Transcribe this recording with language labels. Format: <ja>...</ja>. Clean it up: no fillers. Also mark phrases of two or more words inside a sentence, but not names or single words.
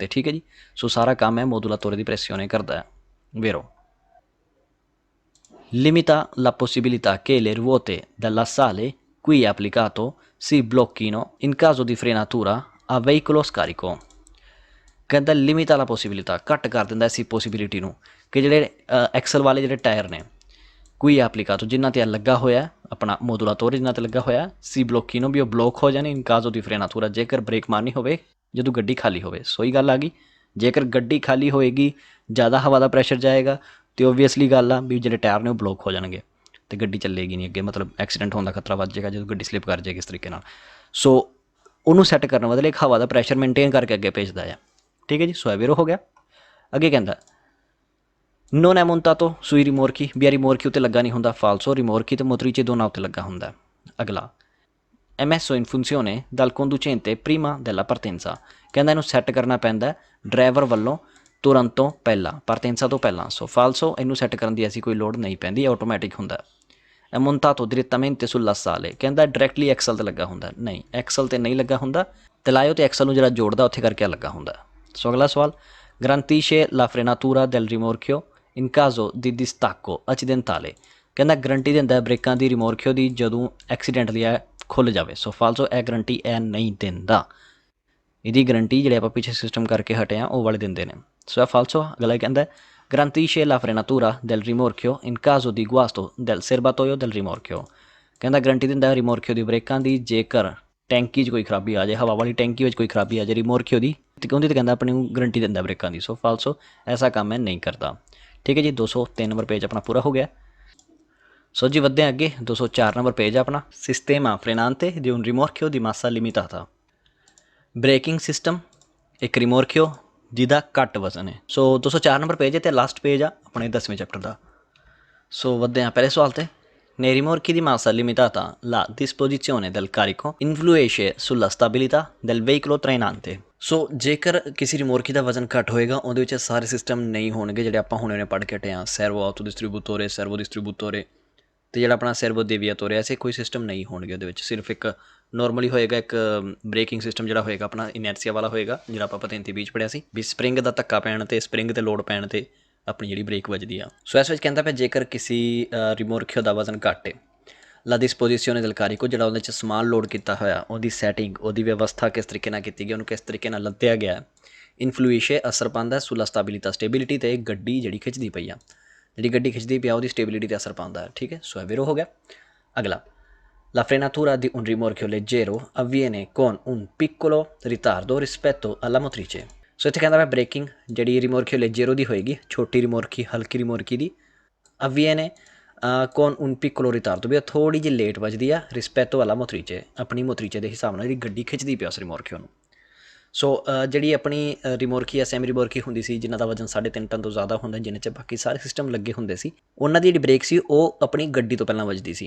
<pa>ਠੀਕ ਹੈ ਜੀ। ਸੋ ਸਾਰਾ ਕੰਮ ਹੈ</pa> <it>modulatore di pressione</it> <pa>ਕਰਦਾ।</pa> <it>ਵੇਰੋ limita la possibilità che le ruote dell'assale qui applicato si blocchino in caso di frenatura a veicolo scarico।</it> <pa>ਕਹਿੰਦਾ ਲਿਮਿਟ ਵਾਲਾ ਪੋਸੀਬਿਲਿਟਾ ਘੱਟ ਕਰ ਦਿੰਦਾ ਇਸੀ ਪੋਸੀਬਿਲਿਟੀ ਨੂੰ ਕਿ ਜਿਹੜੇ ਐਕਸਲ ਵਾਲੇ ਜਿਹੜੇ ਟਾਇਰ ਨੇ ਕੋਈ ਐਪਲੀਕਾਤੋ ਜਿਨ੍ਹਾਂ 'ਤੇ ਲੱਗਾ ਹੋਇਆ ਆਪਣਾ ਮੋਦੂਲਾ ਤੋਰ ਜਿਨ੍ਹਾਂ 'ਤੇ ਲੱਗਾ ਹੋਇਆ ਸੀ ਬਲੋਕੀਨੋ ਵੀ ਉਹ ਬਲੋਕ ਹੋ ਜਾਣੇ</pa> <it>in caso di frenatura</it> <pa>ਜੇਕਰ ਬ੍ਰੇਕ ਮਾਰਨੀ ਹੋਵੇ ਜਦੋਂ ਗੱਡੀ ਖਾਲੀ ਹੋਵੇ। ਸੋਈ ਗੱਲ ਆ ਗਈ, ਜੇਕਰ ਗੱਡੀ ਖਾਲੀ ਹੋਏਗੀ ਜ਼ਿਆਦਾ ਹਵਾ ਦਾ ਪ੍ਰੈਸ਼ਰ ਜਾਏਗਾ ਅਤੇ ਓਬਵੀਅਸਲੀ ਗੱਲ ਆ ਵੀ ਜਿਹੜੇ ਟਾਇਰ ਨੇ ਉਹ ਬਲੋਕ ਹੋ ਜਾਣਗੇ ਅਤੇ ਗੱਡੀ ਚੱਲੇਗੀ ਨਹੀਂ ਅੱਗੇ, ਮਤਲਬ ਐਕਸੀਡੈਂਟ ਹੋਣ ਦਾ ਖਤਰਾ ਵੱਧ ਜਾਏਗਾ ਜਦੋਂ ਗੱਡੀ ਸਲਿੱਪ ਕਰ ਜਾਏਗੀ ਇਸ ਤਰੀਕੇ ਨਾਲ। ਸੋ ਉਹਨੂੰ ਸੈੱਟ ਕਰਨ ਬਦਲੇ ਇੱਕ ਹਵਾ ਦਾ ਪ੍ਰੈਸ਼ਰ ਮੇਨਟੇਨ ਕਰਕੇ ਅੱਗੇ ਭੇਜਦਾ ਆ। ਠੀਕ ਹੈ ਜੀ। ਸੋ ਐਵੇਰੋ ਹੋ ਗਿਆ। ਅੱਗੇ ਕਹਿੰਦਾ</pa> <it>non è montato sui rimorchi</it> <pa>ਵੀ rimorchi ਉੱਤੇ ਲੱਗਾ ਨਹੀਂ ਹੁੰਦਾ, falso rimorchi ਤੇ motrice ਦੋਨਾਂ ਉੱਤੇ ਲੱਗਾ ਹੁੰਦਾ। ਅਗਲਾ</pa> <it>è messo in funzione dal conducente prima della partenza</it> <pa>ਕਹਿੰਦਾ ਇਹਨੂੰ ਸੈੱਟ ਕਰਨਾ ਪੈਂਦਾ ਡਰਾਈਵਰ ਵੱਲੋਂ ਤੁਰਨ ਤੋਂ ਪਹਿਲਾਂ, partenza ਤੋਂ ਪਹਿਲਾਂ। ਸੋ falso ਇਹਨੂੰ ਸੈੱਟ ਕਰਨ ਦੀ ਐਸੀ ਕੋਈ ਲੋੜ ਨਹੀਂ ਪੈਂਦੀ, ਆਟੋਮੈਟਿਕ ਹੁੰਦਾ।</pa> <it>è montato direttamente sull'assale</it> <pa>ਕਹਿੰਦਾ ਡਾਇਰੈਕਟਲੀ ਐਕਸਲ 'ਤੇ ਲੱਗਾ ਹੁੰਦਾ, ਨਹੀਂ ਐਕਸਲ 'ਤੇ ਨਹੀਂ ਲੱਗਾ ਹੁੰਦਾ, ਤਲਾਇਓ ਤੇ ਐਕਸਲ ਨੂੰ ਜਿਹੜਾ ਜੋੜਦਾ ਉੱਥੇ ਕਰਕੇ ਲੱਗਾ ਹੁੰਦਾ। ਸੋ ਅਗਲਾ ਸਵਾਲ</pa> <it>garantisce la frenatura del rimorchio in caso di distacco accidentale</it> <pa>ਕਹਿੰਦਾ ਗਰੰਟੀ ਦਿੰਦਾ ਬ੍ਰੇਕਾਂ ਦੀ ਰਿਮੋਰਕਿਓ ਦੀ ਜਦੋਂ ਐਕਸੀਡੈਂਟਲੀ ਇਹ ਖੁੱਲ੍ਹ ਜਾਵੇ। ਸੋ ਫਾਲਸੋ ਇਹ ਗਰੰਟੀ ਇਹ ਨਹੀਂ ਦਿੰਦਾ, ਇਹਦੀ ਗਰੰਟੀ ਜਿਹੜੇ ਆਪਾਂ ਪਿੱਛੇ ਸਿਸਟਮ ਕਰਕੇ ਹਟੇ ਹਾਂ ਉਹ ਵਾਲੇ ਦਿੰਦੇ ਨੇ। ਸੋ ਇਹ ਫਾਲਸੋ। ਅਗਲਾ ਕਹਿੰਦਾ</pa> <it>garantisce la frenatura del rimorchio</it> <pa>in caso di guasto del serbatoio del rimorchio ਕਹਿੰਦਾ ਗਰੰਟੀ ਦਿੰਦਾ ਰਿਮੋਰਕਿਓ ਦੀ ਬ੍ਰੇਕਾਂ ਦੀ ਜੇਕਰ ਟੈਂਕੀ 'ਚ ਕੋਈ ਖਰਾਬੀ ਆ ਜਾਏ, ਹਵਾ ਵਾਲੀ ਟੈਂਕੀ ਵਿੱਚ ਕੋਈ ਖਰਾਬੀ ਆ ਜਾਏ ਰਿਮੋਰਕਿਓ ਦੀ ਅਤੇ ਉਹਦੀ ਤਾਂ ਕਹਿੰਦਾ ਆਪਣੀ ਨੂੰ ਗਰੰਟੀ ਦਿੰਦਾ ਬ੍ਰੇਕਾਂ ਦੀ। ਸੋ ਫਾਲਸੋ ਐਸਾ ਕੰਮ ਹੈ ਨਹੀਂ ਕਰਦਾ। ਠੀਕ ਹੈ ਜੀ। 203 ਨੰਬਰ ਪੇਜ ਆਪਣਾ ਪੂਰਾ ਹੋ ਗਿਆ। ਸੋ ਜੀ ਵੱਧਦੇ ਹਾਂ ਅੱਗੇ 204 ਨੰਬਰ ਪੇਜ ਆਪਣਾ</pa> <it>sistema frenante di un rimorchio di massa limitata</it> <pa>ਬ੍ਰੇਕਿੰਗ ਸਿਸਟਮ ਇੱਕ ਰਿਮੋਰਕਿਓ ਜਿਹਦਾ ਘੱਟ ਵਜ਼ਨ ਹੈ। ਸੋ 204 ਨੰਬਰ ਪੇਜ ਹੈ ਅਤੇ ਲਾਸਟ ਪੇਜ ਆ ਆਪਣੇ 10ਵੇਂ ਚੈਪਟਰ ਦਾ। ਸੋ ਵੱਧਦੇ ਹਾਂ ਪਹਿਲੇ ਸਵਾਲ 'ਤੇ।</pa> <it>Nei rimorchi di massa limitata la disposizione del carico influisce sulla stabilità del veicolo trainante।</it> <pa>ਸੋ ਜੇਕਰ ਕਿਸੇ ਰਿਮੋਰਕੀ ਦਾ ਵਜ਼ਨ ਘੱਟ ਹੋਏਗਾ ਉਹਦੇ ਵਿੱਚ ਸਾਰੇ ਸਿਸਟਮ ਨਹੀਂ ਹੋਣਗੇ ਜਿਹੜੇ ਆਪਾਂ ਹੁਣੇ ਪੜ੍ਹ ਕੇ ਹਟੇ ਹਾਂ,</pa> <it>servo auto distributore, servo distributore</it> <pa>ਅਤੇ ਜਿਹੜਾ ਆਪਣਾ</pa> <it>servo deviatore,</it> <pa>ਐਸੇ ਕੋਈ ਸਿਸਟਮ ਨਹੀਂ ਹੋਣਗੇ ਉਹਦੇ ਵਿੱਚ। ਸਿਰਫ ਇੱਕ ਨੋਰਮਲੀ ਹੋਏਗਾ ਇੱਕ ਬ੍ਰੇਕਿੰਗ ਸਿਸਟਮ ਜਿਹੜਾ ਹੋਏਗਾ ਆਪਣਾ ਇਨਰਸ਼ੀਆ ਵਾਲਾ ਹੋਏਗਾ, ਜਿਹੜਾ ਆਪਾਂ ਪਤੇਂਤੀ ਬੀਚ ਪੜ੍ਹਿਆ ਸੀ ਵੀ ਸਪਰਿੰਗ ਦਾ ਧੱਕਾ ਪੈਣ 'ਤੇ ਸਪਰਿੰਗ 'ਤੇ ਲੋਡ ਪੈਣ 'ਤੇ ਆਪਣੀ ਜਿਹੜੀ ਬ੍ਰੇਕ ਵੱਜਦੀ ਆ। ਸੋ ਇਸ ਵਿੱਚ ਕਹਿੰਦਾ ਪਿਆ ਜੇਕਰ ਕਿਸੇ ਰਿਮੋਰਕਿਓ ਦਾ ਵਜ਼ਨ ਘੱਟ ਹੈ</pa> <it>la disposizione del carico</it> <pa>ਜਿਹੜਾ ਉਹਦੇ 'ਚ ਸਮਾਨ ਲੋਡ ਕੀਤਾ ਹੋਇਆ ਉਹਦੀ ਸੈਟਿੰਗ, ਉਹਦੀ ਵਿਵਸਥਾ ਕਿਸ ਤਰੀਕੇ ਨਾਲ ਕੀਤੀ ਗਈ, ਉਹਨੂੰ ਕਿਸ ਤਰੀਕੇ ਨਾਲ ਲੱਦਿਆ ਗਿਆ, ਇਨਫਲੂਇਸ਼ੇ ਅਸਰ ਪਾਉਂਦਾ</pa> <it>sulla stabilità</it> <pa>ਸਟੇਬਿਲਿਟੀ 'ਤੇ ਗੱਡੀ ਜਿਹੜੀ ਖਿੱਚਦੀ ਪਈ ਆ, ਜਿਹੜੀ ਗੱਡੀ ਖਿੱਚਦੀ ਪਈ ਆ ਉਹਦੀ ਸਟੇਬਿਲਿਟੀ 'ਤੇ ਅਸਰ ਪਾਉਂਦਾ ਹੈ। ਠੀਕ ਹੈ। ਸੋ ਐਵੇਰੋ ਹੋ ਗਿਆ।</pa> <it>ਅਗਲਾ la frenatura di un rimorchio leggero avviene con un piccolo ritardo rispetto alla motrice।</it> <pa>ਸੋ ਇੱਥੇ ਕਹਿੰਦਾ ਮੈਂ ਬ੍ਰੇਕਿੰਗ ਜਿਹੜੀ</pa> <it>rimorchio leggero</it> <pa>ਦੀ ਹੋਏਗੀ, ਛੋਟੀ ਰਿਮੋਰਕੀ ਹਲਕੀ ਰਿਮੋਰਕੀ ਦੀ,</pa> <it>avviene con un piccolo ritardo</it> <pa>ਵੀ ਉਹ ਥੋੜ੍ਹੀ ਜਿਹੀ ਲੇਟ ਵੱਜਦੀ ਆ ਰਿਸਪੈਟੋ ਵਾਲਾ ਮੋਤਰੀਚੇ, ਆਪਣੀ ਮੋਤਰੀਚੇ ਦੇ ਹਿਸਾਬ ਨਾਲ ਜਿਹੜੀ ਗੱਡੀ ਖਿੱਚਦੀ ਪਿਆ ਉਸ ਰਿਮੋਰਕਿਓ ਨੂੰ। ਸੋ ਜਿਹੜੀ ਆਪਣੀ ਰਿਮੋਰਕੀ ਸੈਮੀ ਰਿਮੋਰਕੀ ਹੁੰਦੀ ਸੀ ਜਿਨ੍ਹਾਂ ਦਾ ਵਜ਼ਨ 3.5 ਟਨ ਤੋਂ ਜ਼ਿਆਦਾ ਹੁੰਦਾ, ਜਿਹਨਾਂ 'ਚ ਬਾਕੀ ਸਾਰੇ ਸਿਸਟਮ ਲੱਗੇ ਹੁੰਦੇ ਸੀ, ਉਹਨਾਂ ਦੀ ਜਿਹੜੀ ਬ੍ਰੇਕ ਸੀ ਉਹ ਆਪਣੀ ਗੱਡੀ ਤੋਂ ਪਹਿਲਾਂ ਵੱਜਦੀ ਸੀ।</pa>